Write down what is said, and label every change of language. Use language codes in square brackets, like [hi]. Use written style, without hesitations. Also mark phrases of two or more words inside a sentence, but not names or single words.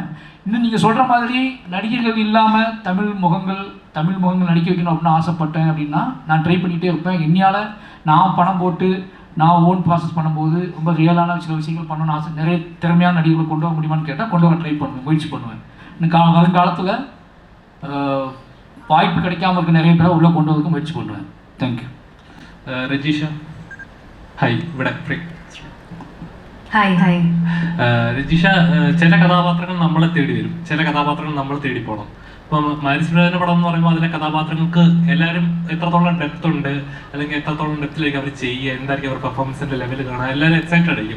[ta] இன்னும் நீங்கள் சொல்கிற மாதிரி நடிகர்கள் இல்லாமல் தமிழ் முகங்கள் நடிக்க வைக்கணும் அப்படின்னு ஆசைப்பட்டேன் அப்படின்னா நான் ட்ரை பண்ணிகிட்டே இருப்பேன். என்னையால் நான் பணம் போட்டு நான் [en] own process [ta] பண்ணும்போது ரொம்ப ரியலான சில விஷயங்கள் பண்ணணும்னு ஆசை. நிறைய திறமையான நடிகர்களை கொண்டு வர முடியுமான்னு கேட்டால் கொண்டு வர ட்ரை பண்ணுவேன், முயற்சி பண்ணுவேன். இன்னும் வருங்காலத்தில் வாய்ப்பு கிடைக்காம இருக்க நிறைய பேரை உள்ளே கொண்டு வரதுக்கு முயற்சி பண்ணுவேன். தேங்க்யூ. [ml] രജിഷ ഹായ്. ഇവിടെ ഹായ് ഹായ്. രജിഷ, ചില കഥാപാത്രങ്ങൾ നമ്മളെ തേടി വരും, ചില കഥാപാത്രങ്ങൾ നമ്മൾ തേടി പോകണം. ഇപ്പം മാരി സെൽവരാജിന്റെ പടം എന്ന് പറയുമ്പോൾ അതിലെ കഥാപാത്രങ്ങൾക്ക് എല്ലാവരും എത്രത്തോളം ഡെപ്ത് ഉണ്ട്, അല്ലെങ്കിൽ എത്രത്തോളം ഡെപ്തിലേക്ക് അവർ ചെയ്യുക, എന്തായിരിക്കും അവർ പെർഫോമൻസിന്റെ ലെവൽ കാണുക, എല്ലാവരും എക്സൈറ്റഡ് ആയിരിക്കും.